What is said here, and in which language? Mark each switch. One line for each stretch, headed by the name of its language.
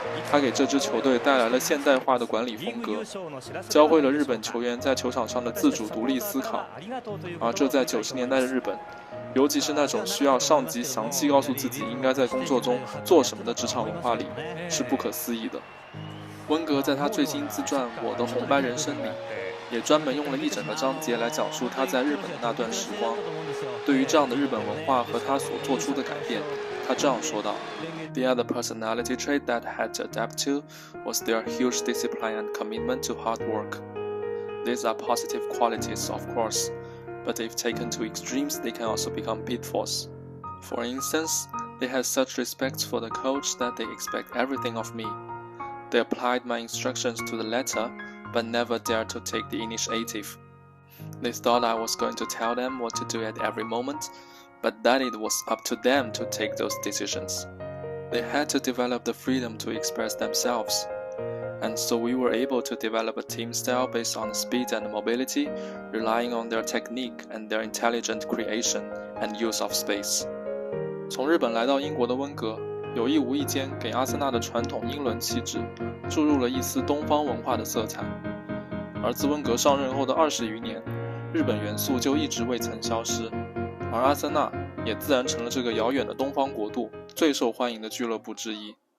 Chinese: 他给这支球队带来了现代化的管理风格，教会了日本球员在球场上的自主独立思考，而这在90年代的日本，尤其是那种需要上级详细告诉自己应该在工作中做什么的职场文化里，是不可思议的。温格在他最新自传《我的红白人生》里，也专门用了一整个章节来讲述他在日本的那段时光。对于这样的日本文化和他所做出的改变，他这样说道
English: ：“The other personality trait that had to adapt to was their huge discipline and commitment to hard work. These are positive qualities, of course, but if taken to extremes, they can also become pitfalls. For instance, they had such respect for the coach that they expect everything of me. They applied my instructions to the letter, but never dared to take the initiative. They thought I was going to tell them what to do at every moment, but that it was up to them to take those decisions. They had to develop the freedom to express themselves. And so we were able to develop a team style based on speed and mobility, relying on their technique and their intelligent creation and use of space.”
Chinese: 从日本来到英国的温格，有意无意间给阿森纳的传统英伦气质注入了一丝东方文化的色彩。而自温格上任后的20余年，日本元素就一直未曾消失，而阿森纳也自然成了这个遥远的东方国度最受欢迎的俱乐部之一。